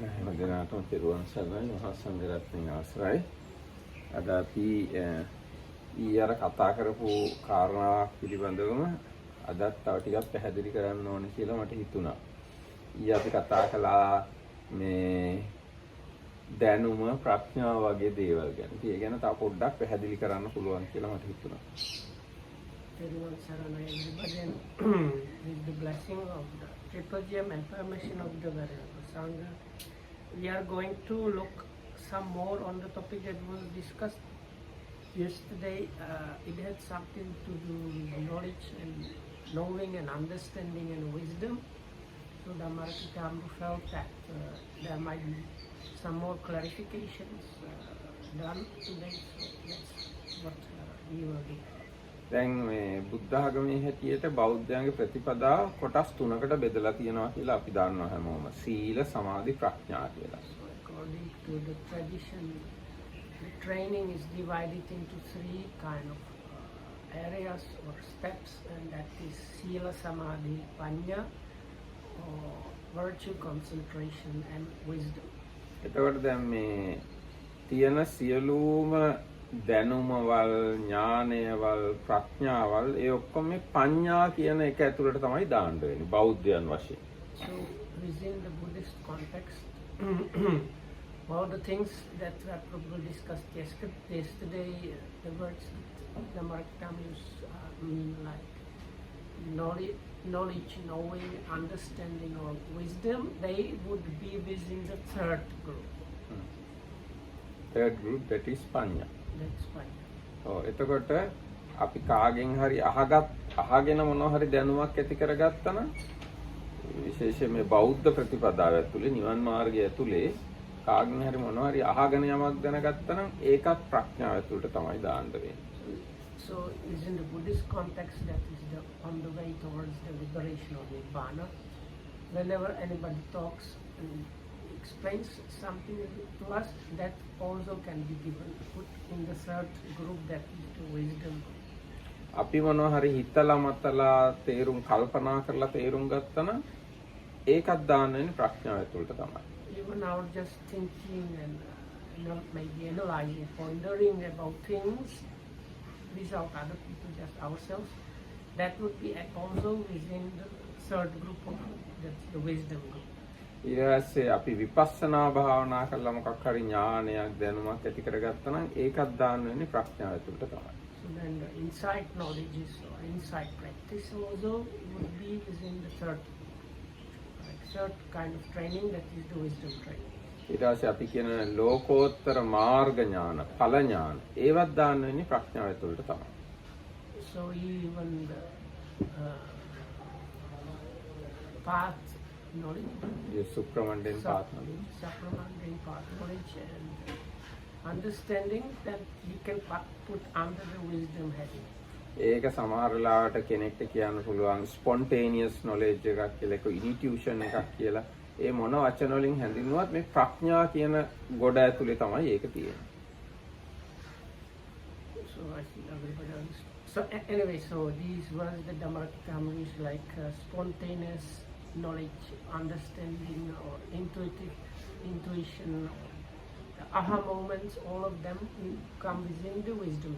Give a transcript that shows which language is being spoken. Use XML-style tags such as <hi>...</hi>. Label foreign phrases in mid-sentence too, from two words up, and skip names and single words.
<si>හැමදෙනාටම තෙරුවන් සරණයි මහා සංඝරත්නයේ ආශ්‍රයයි. අද අපි ඊයර කතා කරපු කාරණාවක් පිළිබඳවම අදත් තව ටිකක් පැහැදිලි කරන්න ඕනේ කියලා මට හිතුණා. ඊය අපි කතා කළා මේ දැනුම ප්‍රඥාව වගේ දේවල් ගැන. ඉතින් ඒ ගැන තව පොඩ්ඩක් පැහැදිලි කරන්න පුළුවන් කියලා මට හිතුණා.</si> <en>Everyone Saranay, everybody, with the blessing of the Triple Gem and permission of the Venerable Sangha, we are going to look some more on the topic that was discussed yesterday. It had something to do with knowledge and knowing and understanding and wisdom. So the Dhammaratikamu felt that there might be some more clarifications done today. So that's what we will do.</en> <si>දැන් මේ බුද්ධ ආගමේ හැටියට බෞද්ධයන්ගේ ප්‍රතිපදාව කොටස් තුනකට බෙදලා තියෙනවා කියලා අපි දන්නවා හැමෝම. සීල, සමාධි, ප්‍රඥා කියලා.</si> <en>So according to the tradition, the training is divided into three kind of areas or steps, and that is</en> <pi>sila, samadhi, panya,</pi> <en>or virtue, concentration, and wisdom.</en> <si>එතකොට දැන් මේ තියෙන සියලුම දැනුමවල් ඥානයවල් ප්‍රඥාවල් ඒ ඔක්කොම මේ පඤ්ඤා කියන එක ඇතුළට තමයි දාන්න වෙන්නේ බෞද්ධයන් වශයෙන්.</si> <en>So within the Buddhist context, all the things that were probably discussed yesterday, the words the Marktamus mean like knowledge, knowing, understanding, or wisdom, they would be within the third group. Third group, that is panya. That's fine.</en> <si>එතකොට අපි කාගෙන් හරි අහගෙන මොනවා හරි දැනුමක් ඇති කරගත්තා නම් විශේෂයෙන් මේ බෞද්ධ ප්‍රතිපදාව ඇතුලේ නිවන් මාර්ගය ඇතුලේ කාගෙන් හරි මොනවා හරි අහගෙන යමක් දැනගත්තා නම් ඒකත් ප්‍රඥාව ඇතුළට තමයි දාන්න වෙන්නේ.</si> <en>So within the Buddhist context, that is on the way towards the liberation of Nibbana. Whenever anybody talks and explains something to us, that also can be given put in the third group, that is the wisdom.</en> <si>අපි මොනවා හරි හිතලා මතලා තේරුම් කල්පනා කරලා තේරුම් ගත්තා නම් ඒකත් දාන්න වෙන්නේ ප්‍රඥාව ඇතුළට තමයි.</si> <en>Even our just thinking and maybe analyzing, pondering about things without other people, just ourselves, that would be also within the third group of the wisdom group.</en> <si>ඊළඟට අපි විපස්සනා භාවනා කරලා මොකක් හරි ඥානයක් දැනුමක් ඇති කරගත්තා නම් ඒකත් දාන්න වෙන්නේ ප්‍රඥාව ඇතුළට තමයි.</si> <en>So then the insight knowledges or insight practice also would be within the third kind of training, that is the wisdom training.</en> <si>ඊට පස්සේ අපි කියන ලෝකෝත්තර මාර්ග ඥාන, ඵල ඥාන ඒවත් දාන්න වෙන්නේ ප්‍රඥාව ඇතුළට තමයි.</si> <en>So even the path knowledge, the supramundane path knowledge, knowledge and understanding, that you can put under the wisdom heading.</en> <si>ඒක සමහර වෙලාවට කෙනෙක්ට කියන්න පුළුවන්</si> <en>spontaneous knowledge</en> <si>එකක් කියලා, ඒක intuition එකක් කියලා. ඒ මොන වචන වලින් හැඳින්වුවත් මේ ප්‍රඥා කියන ගොඩ ඇතුලේ තමයි ඒක තියෙන්නේ.</si> <en>So I think everybody understood. So anyway, so these words, the Dhammaratikamu is like spontaneous knowledge, understanding, or intuition, or the aha moments, all of them come within the wisdom.</en>